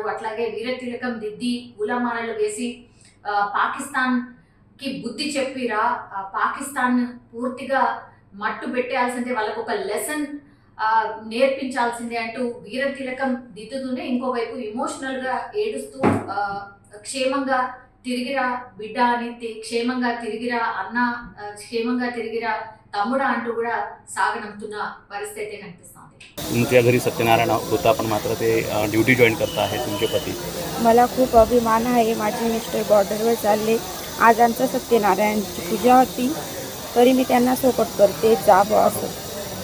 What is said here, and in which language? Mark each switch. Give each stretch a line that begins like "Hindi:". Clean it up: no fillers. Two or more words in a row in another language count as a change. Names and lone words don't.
Telugu: అట్లాగే వీర తిలకం దిద్ది పూలమాలలు వేసి పాకిస్తాన్ కి బుద్ధి చెప్పిరా, పాకిస్తాన్ పూర్తిగా మట్టు పెట్టాల్సిందే, వాళ్ళకు ఒక లెసన్ నేర్పించాల్సిందే అంటూ వీర తిలకం దిద్దుతూనే ఇంకోవైపు ఇమోషనల్ గా ఏడుస్తూ క్షేమంగా తిరిగిరా బిడ్డ అని, క్షేమంగా తిరిగిరా అన్న, క్షేమంగా తిరిగిరా తమ్ముడా అంటూ కూడా సాగనంపుతున్న పరిస్థితి కనిపిస్తోంది।
Marathi: तुमच्या घरी सत्यनारायण होता पण मात्र ते
English: duty join
Marathi: करता आहे तुमचे पती। मला खूप अभिमान आहे, माझे मिस्टर बॉर्डरवर चालले, आज आमच्या सत्यनारायणची पूजा होती तरी मी त्यांना सपोर्ट करते, जा बॉस